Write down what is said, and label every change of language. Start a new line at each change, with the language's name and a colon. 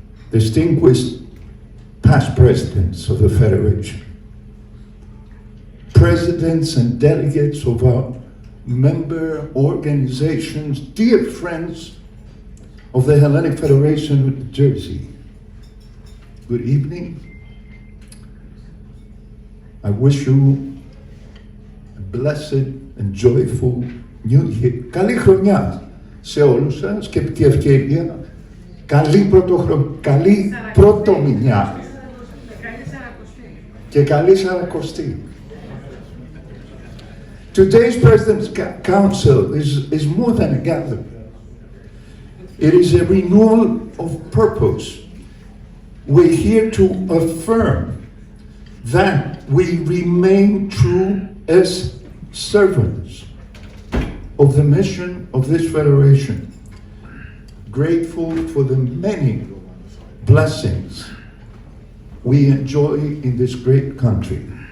English: Distinguished past presidents of the Federation, presidents and delegates of our member organizations, dear friends of the Hellenic Federation of New Jersey, good evening. I wish you a blessed and joyful New Year.
Greek: Καλή χρονιά σε όλους σας και επί τη ευκαιρία καλή πρωτομηνιά και καλή Σαρακοστή.
English: Today's President's Council is more than a gathering. It is a renewal of purpose. We're here to affirm that we remain true as servants of the mission of this Federation, grateful for the many blessings we enjoy in this great country.